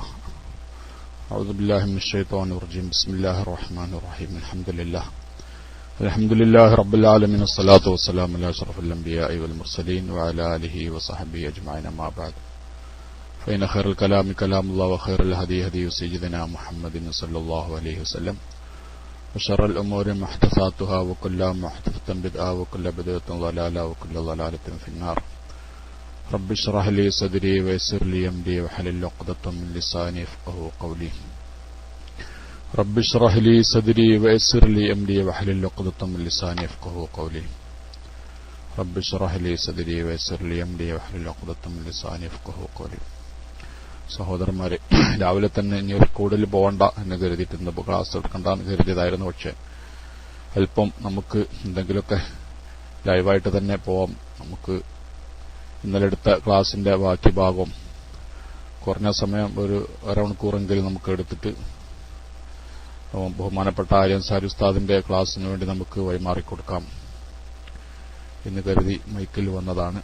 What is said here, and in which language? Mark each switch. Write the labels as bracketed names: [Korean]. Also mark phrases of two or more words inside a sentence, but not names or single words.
[Arabic] أعوذ بالله من الشيطان الرجيم. بسم الله الرحمن الرحيم. الحمد لله رب العالمين. والصلاة والسلام على أشرف الأنبياء والمرسلين وعلى آله وصحبه أجمعين. أما بعد. فإن خير الكلام كلام الله وخير الهدي هدي سيدنا محمد صلى الله عليه وسلم. وشر الأمور محدثاتها وكل محدثة بدعة وكل بدعة ضلالة وكل ضلالة في النار. رب اشرح لي صدري ويسر لي أمري واحلل عقدة من لساني يفقهوا قولي. رب اشرح لي صدري ويسر لي أمري واحلل عقدة من لساني يفقهوا قولي. رب اشرح لي صدري ويسر لي أمري واحلل عقدة من لساني يفقهوا قولي. [Malayalam] സഹോദരന്മാരെ, രാവിലെ തന്നെ ഇനി ഒരു കൂടുതൽ പോകണ്ട എന്ന് കരുതിയിട്ട് ഇന്നിപ്പോൾ ക്ലാസ് എടുക്കണ്ടെന്ന് കരുതിയതായിരുന്നു. പക്ഷെ അല്പം നമുക്ക് എന്തെങ്കിലുമൊക്കെ ലൈവായിട്ട് തന്നെ പോവാം. നമുക്ക് ഇന്നലെ എടുത്ത ക്ലാസിന്റെ ബാക്കി ഭാഗം കുറഞ്ഞ സമയം ഒരു അരമണിക്കൂറെങ്കിലും നമുക്ക് എടുത്തിട്ട് ബഹുമാനപ്പെട്ട അൻസാരി ഉസ്താദിന്റെ ക്ലാസിന് വേണ്ടി നമുക്ക് വഴിമാറിക്കൊടുക്കാം എന്ന് കരുതി മൈക്കിൽ വന്നതാണ്.